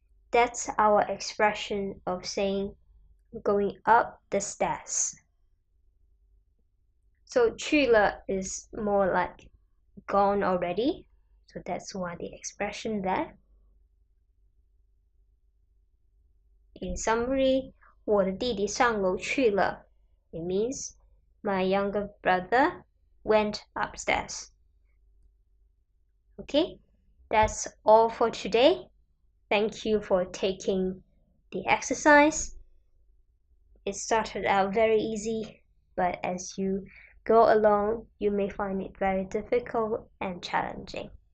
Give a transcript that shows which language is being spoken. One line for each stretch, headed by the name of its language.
English: That's our expression of saying going up the stairs. So 去了 is more like gone already, so that's why the expression there. In summary,
Chinese: 我的弟弟上楼去了.
English: It means my younger brother went upstairs. Okay, that's all for today. Thank you for taking the exercise. It started out very easy, but as you go along, you may find it very difficult and challenging.